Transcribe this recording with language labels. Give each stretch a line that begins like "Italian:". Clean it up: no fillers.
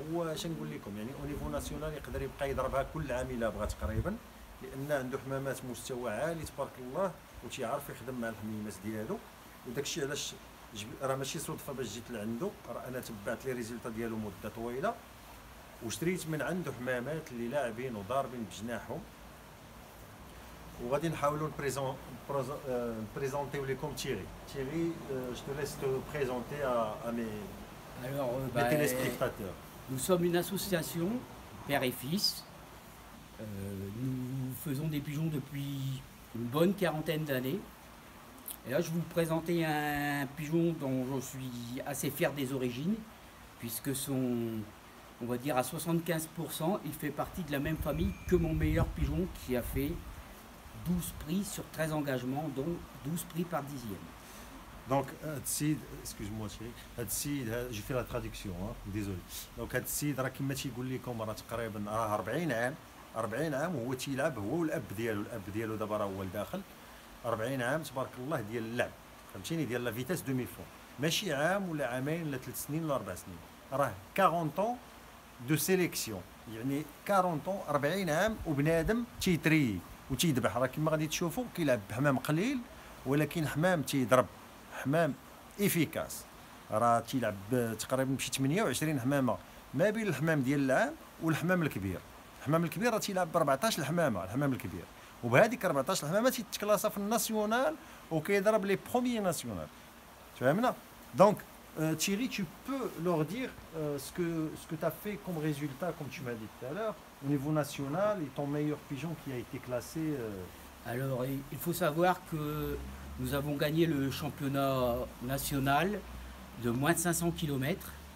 Arabic: هو اش نقول لكم، يعني او نيفو ناسيونال يقدر يبقى يضربها كل عام الا بغى تقريبا، لان عنده حمامات مستوى عالي تبارك الله، وتيعرف يخدم مع الحميمات ديالو. وداك الشيء علاش راه ماشي صدفه باش جيت لعندو، راه انا تبعت لي ريزلتا ديالو مده طويله، وشريت من عنده حمامات اللي لاعبين وضاربين بجناحهم. وغادي نحاولوا نبريزونتيو لكم تيري.
French: جو te laisse te présenter à mes téléspectateurs. Nous sommes une association, père et fils. Nous faisons des pigeons depuis une bonne quarantaine d'années. Et là, je vais vous présenter un pigeon dont je suis assez fier des origines, puisque on va dire à 75%, il fait partie de la même famille que mon meilleur pigeon qui a fait 12 prix sur 13 engagements, dont 12 prix par dixième. Donc, excuse-moi chéri, je fais la traduction, désolé.
Arabic: Donc هاد السيد راه كما تيقول لكم راه تقريبا راه 40 عام وهو تيلعب، هو والاب ديالو دابا راه هو لداخل. 40 عام تبارك الله ديال اللعب، فهمتيني، ديال لا فيتاس دومي فون، ماشي عام ولا عامين ولا 3 سنين ولا 4 سنين، راه 40 طون دو سيليكسيون، يعني 40 طون 40 عام وبنادم تيتري وتيذبح. راه كما غادي تشوفوا كيلعب بحمام قليل، ولكن حمام تيضرب، حمام افيكاس. راه تيلعب تقريبا بشي 28 حمامه ما بين الحمام ديال العام والحمام الكبير. الحمام الكبير راه تيلعب ب 14 حمامه الحمام الكبير، وبهذيك 14 حمامه تيتكلاصا في الناسيونال وكيضرب لي بروميي ناسيونال. فهمنا؟
French: دونك Thierry, tu peux leur dire ce que tu as fait comme résultat, comme tu m'as dit tout à l'heure, au niveau national, et ton meilleur pigeon qui a été classé. Alors, il faut savoir que nous avons gagné le championnat national de moins de 500 km.